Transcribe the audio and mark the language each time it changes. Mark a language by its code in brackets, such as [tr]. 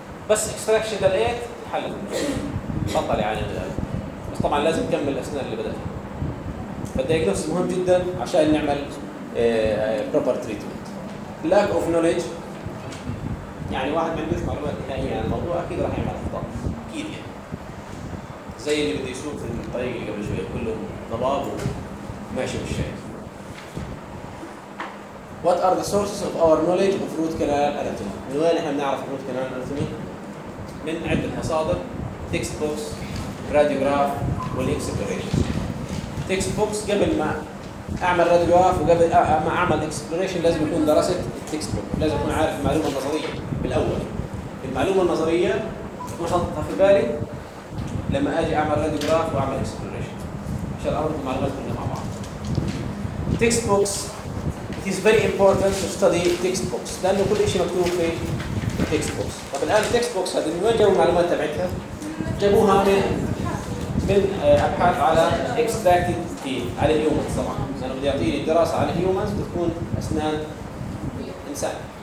[ar] بس اكستراكشن دليت حل بطل يعني بس طبعا لازم نكمل الاسنان اللي بدأت فالدياجنوس مهم جدا عشان نعمل بروبر تريتمنت. لاك اوف نوليدج يعني واحد ما عندوش معلومات نهائية عن الموضوع اكيد راح يعمل اخطاء اكيد يعني زي اللي بده يسوق في الطريق اللي قبل شوية كله ضباب وماشي بالشيء. [en] What are the sources of our knowledge of root canal anatomy? [ar] من وين احنا بنعرف root canal anatomy؟ من عدة مصادر تكست بوكس راديوغراف والاكسبلوريشن. تكست بوكس قبل ما اعمل راديوغراف وقبل ما اعمل اكسبلوريشن لازم يكون درست التكست بوك، لازم اكون عارف المعلومة النظرية بالأول. من المعلومه النظريه تكون حاطها في بالي لما اجي اعمل راديوجراف واعمل اكسبلوريشن عشان اربط المعلومات كلها مع بعض. [en] Text box is very important to study text books. [ar] لأنه كل شيء مكتوب في text books. طب الآن text books هذه من وين جابوا المعلومات تبعتها؟ جابوها من أبحاث على extracted teeth على humans طبعاً. لأنه بدي أعطيني دراسة على humans بتكون أسنان إنسان.